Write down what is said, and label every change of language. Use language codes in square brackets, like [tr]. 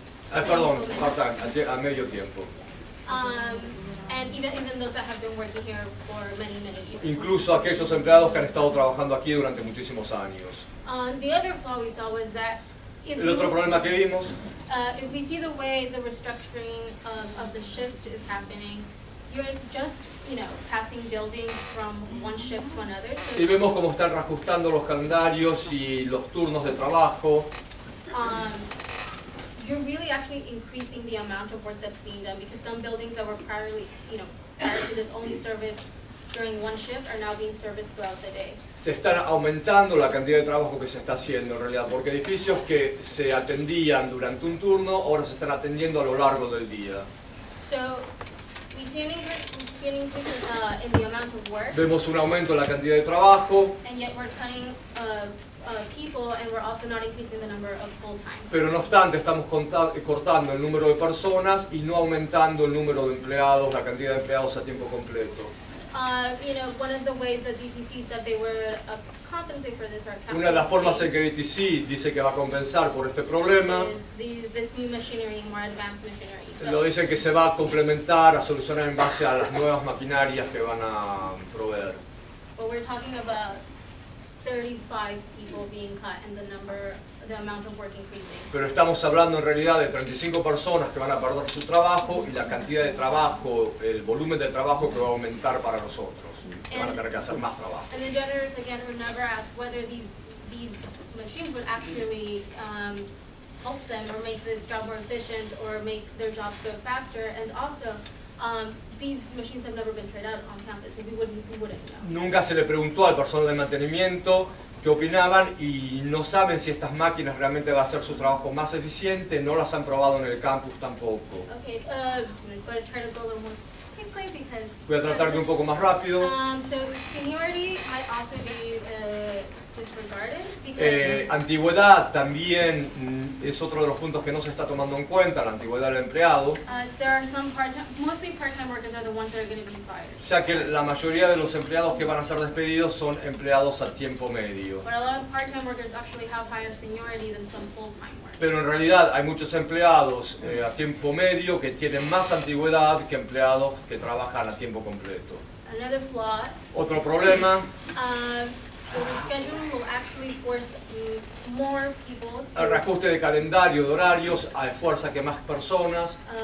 [es] Perdón, part-time, a medio tiempo. [en] And even those that have been working here for many years. [es] Incluso aquellos empleados que han estado trabajando aquí durante muchísimos años. [en] The other flaw we saw was that [es] El otro problema que vimos, [en] if we see the way the restructuring of the shifts is happening, you're just, passing buildings from one shift to another. So, [es] si vemos cómo están reajustando los calendarios y los turnos de trabajo, [en] you're really actually increasing the amount of work that's being done, because some buildings that were prior to this only serviced during one shift are now being serviced throughout the day. [es] se están aumentando la cantidad de trabajo que se está haciendo en realidad, porque edificios que se atendían durante un turno ahora se están atendiendo a lo largo del día. [en] So we see an increase in the amount of work, [es] Vemos un aumento en la cantidad de trabajo, [en] and yet we're cutting people, and we're also not increasing the number of full-time. [es] pero no obstante estamos cortando el número de personas y no aumentando el número de empleados, la cantidad de empleados a tiempo completo. [en] One of the ways that DTC said they would compensate for this, or [es] Una de las formas en que DTC dice que va a compensar por este problema, [en] is this new machinery, more advanced machinery. [es] lo dicen que se va a complementar, a solucionar en base a las nuevas maquinarias que van a proveer. [en] But we're talking about 35 people being cut and the amount of work increasing. [es] Pero estamos hablando en realidad de 35 personas que van a perder su trabajo y la cantidad de trabajo, el volumen de trabajo que va a aumentar para nosotros, que van a tener que hacer más trabajo. [en] And the janitors again were never asked whether these machines would actually help them or make this job more efficient or make their jobs go faster. And also, these machines have never been tried out on campus, so we wouldn't know. [es] Nunca se le preguntó al personal de mantenimiento qué opinaban y no saben si estas máquinas realmente van a hacer su trabajo más eficiente, no las han probado en el campus tampoco. [en] Okay, I'm going to try to go a little more quickly because. [es] Voy a tratar de un poco más rápido. [en] So seniority might also be disregarded because. [es] Antigüedad también es otro de los puntos que no se está tomando en cuenta, la antigüedad del empleado, [en] So there are some mostly part-time workers are the ones that are going to be fired. [es] ya que la mayoría de los empleados que van a ser despedidos son empleados a tiempo medio. [en] But a lot of part-time workers actually have higher seniority than some full-time workers. [es] Pero en realidad hay muchos empleados a tiempo medio que tienen más antigüedad que empleados que trabajan a tiempo completo. [en] Another flaw, [es] Otro problema, [en] the rescheduling will actually force more people [es] el [en] to [es] reajuste de calendario, de horarios, fuerza que más personas